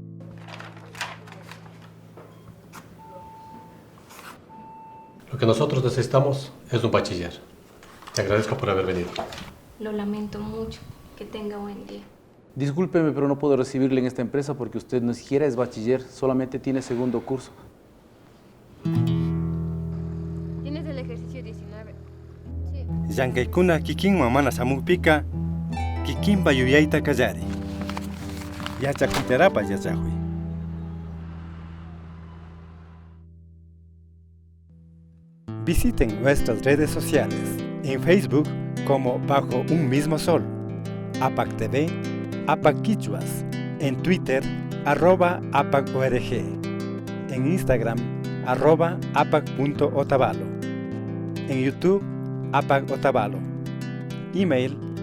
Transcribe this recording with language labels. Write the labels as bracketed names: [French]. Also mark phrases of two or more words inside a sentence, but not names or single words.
[Spanish] Lo que nosotros necesitamos es un bachiller. Te agradezco por haber venido. Lo lamento mucho. Que tenga buen día. Discúlpeme, pero no puedo recibirle en esta empresa porque usted ni siquiera es bachiller, solamente tiene segundo curso. Tienes el ejercicio 19. [Quechua] Yankaykuna kikinman mana samukpika, kikinpa yuyayta kallari. Yachakuytarapas yachakuy. [Spanish] Visiten nuestras redes sociales, en Facebook como Bajo un Mismo Sol, APAC TV, APAC Quichuas, en Twitter, @APACORG, en Instagram, @APAC.Otavalo, en YouTube, APAC Otavalo, email,